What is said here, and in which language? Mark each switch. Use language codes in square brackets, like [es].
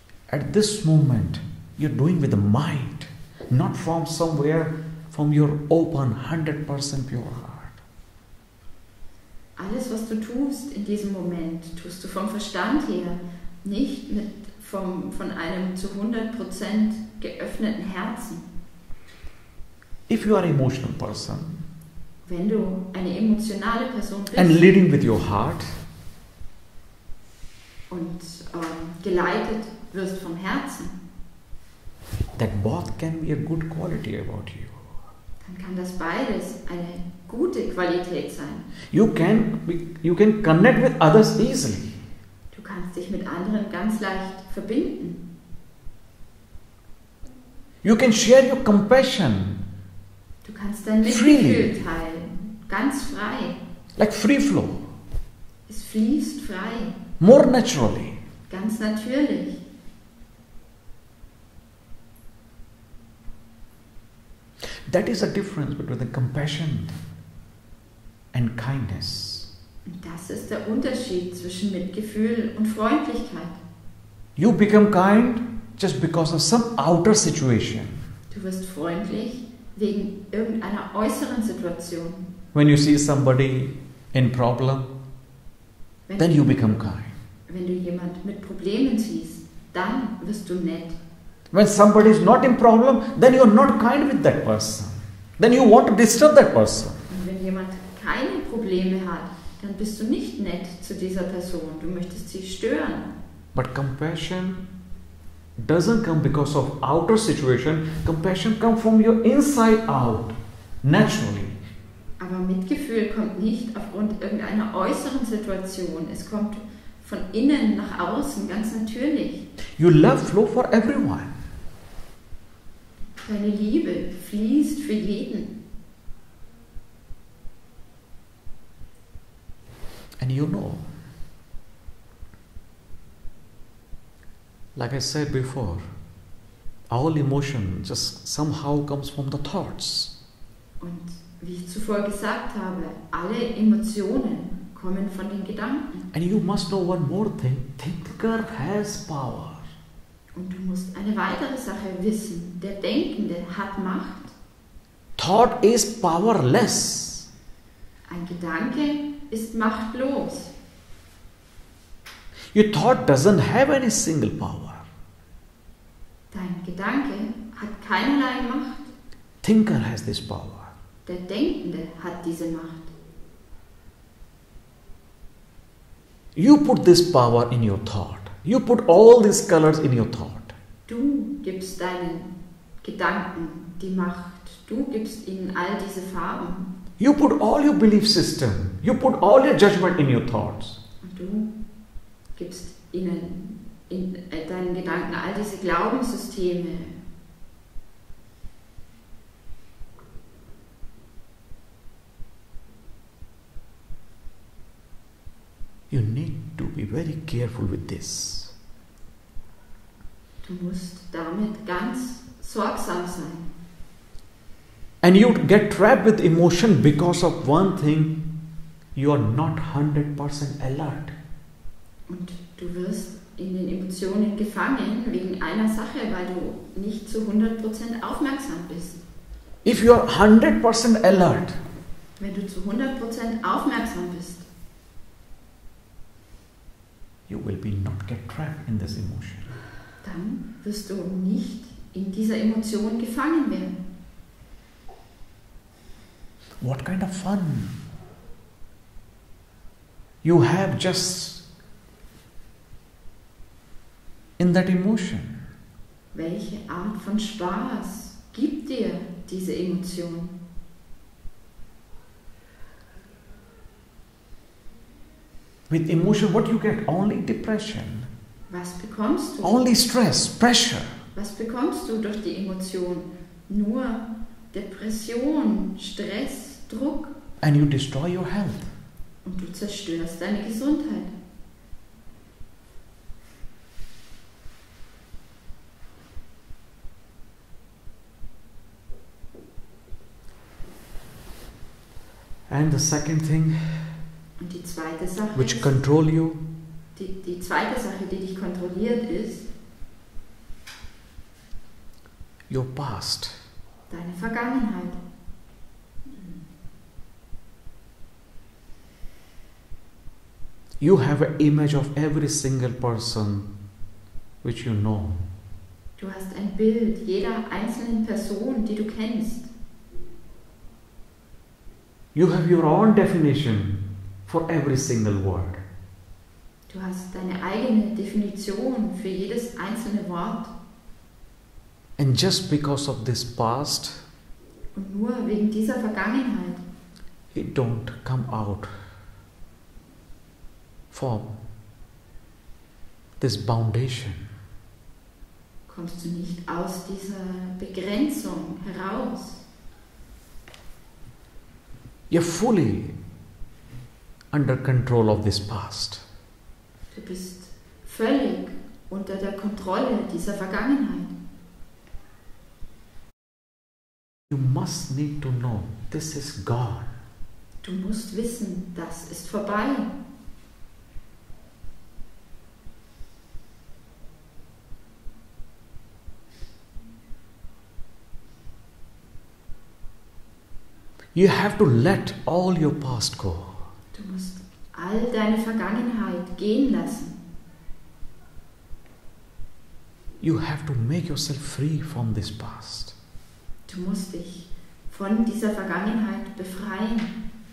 [en] at this moment, you're doing with the mind, not from somewhere, from your open, 100% pure heart. [de] alles, was du tust in diesem Moment, tust du vom Verstand her, nicht von einem zu 100% geöffneten Herzen. [en] If you are an emotional person [de] Wenn du eine emotionale Person bist [en] and leading with your heart, [de] und geleitet wirst vom Herzen, [en] that both can be a good quality about you. [de] dann kann das beides eine gute Qualität sein. [en] You can connect with others easily. [de] Du kannst dich mit anderen ganz leicht verbinden. [en] You can share your compassion [de] Du kannst dein [en] freely. [de] Mitgefühl teilen, ganz frei. [en] Like free flow, [de] Es fließt frei, [en] more naturally. [de] ganz natürlich. [en] That is the difference between the compassion and kindness. [de] Und das ist der Unterschied zwischen Mitgefühl und Freundlichkeit. [en] You become kind just because of some outer situation. [de] Du wirst freundlich wegen irgendeiner äußeren Situation. [en] When you see somebody in problem, [de] Wenn, [en] then you become kind. [de] wenn du jemand mit Problemen siehst, dann wirst du nett. [en] When somebody is not in problem, then you are not kind with that person. Then you want to disturb that person. [de] Und wenn jemand keine Probleme hat, dann bist du nicht nett zu dieser Person. Du möchtest sie stören. [en] But compassion doesn't come because of outer situation. Compassion comes from your inside out, naturally. [de] Aber Mitgefühl kommt nicht aufgrund irgendeiner äußeren Situation. Es kommt von innen nach außen, ganz natürlich. [en] Your love flow for everyone. [de] Deine Liebe fließt für jeden. [en] And you know, like I said before, all emotion just somehow comes from the thoughts. [de] Und wie ich zuvor gesagt habe, alle Emotionen kommen von den Gedanken. [en] And you must know one more thing, thinker has power. [de] Und du musst eine weitere Sache wissen. Der Denkende hat Macht. [en] Thought is powerless. [de] Ein Gedanke ist machtlos. [en] Your thought doesn't have any single power. [de] Dein Gedanke hat keinerlei Macht. [en] Thinker has this power. [de] Der Denkende hat diese Macht. [en] You put this power in your thought. You put all these colors in your thought. [de] Du gibst deinen Gedanken die Macht. Du gibst ihnen all diese Farben. [en] You put all your belief system. You put all your judgment in your thoughts. [de] Und du gibst ihnen in deinen Gedanken all diese Glaubenssysteme. [en] You need to be very careful with this. [de] Du musst damit ganz sorgsam sein. [en] And you get trapped with emotion because of one thing, you are not 100% alert. [de] Und du wirst in den Emotionen gefangen wegen einer Sache, weil du nicht zu 100% aufmerksam bist. [en] If you are 100% alert, [de] Wenn du zu 100% aufmerksam bist, [en] you will be not get trapped in this emotion. [de] dann wirst du nicht in dieser Emotion gefangen werden. [en] What kind of fun you have just in that emotion? [de] Welche Art von Spaß gibt dir diese Emotion? [en] With emotion, what you get? Only depression, [de] Was bekommst du? [en] only stress, pressure. [de] Was bekommst du durch die Emotion? Nur Depression, Stress, Druck, [en] And you destroy your health. [de] und du zerstörst deine Gesundheit. [en] And the second thing [de] Und die zweite Sache, [en] which control you, [de] die zweite Sache, die dich kontrolliert, ist [en] your past. [de] deine Vergangenheit. [en] You have an image of every single person which you know. [de] Du hast ein Bild jeder einzelnen Person, die du kennst. [en] You have your own definition for every single word. [de] Du hast deine eigene Definition für jedes einzelne Wort. [en] And just because of this past, [de] Und nur wegen dieser Vergangenheit [en] it don't come out from this foundation. [de] kommst du nicht aus dieser Begrenzung heraus. [en] You're fully under control of this past. [de] Du bist völlig unter der Kontrolle dieser Vergangenheit. [en] You must need to know this is gone. [de] Du musst wissen, das ist vorbei. [en] You have to let all your past go. [de] Du musst all deine Vergangenheit gehen lassen. [en] You have to make yourself free from this past. [de] Du musst dich von dieser Vergangenheit befreien.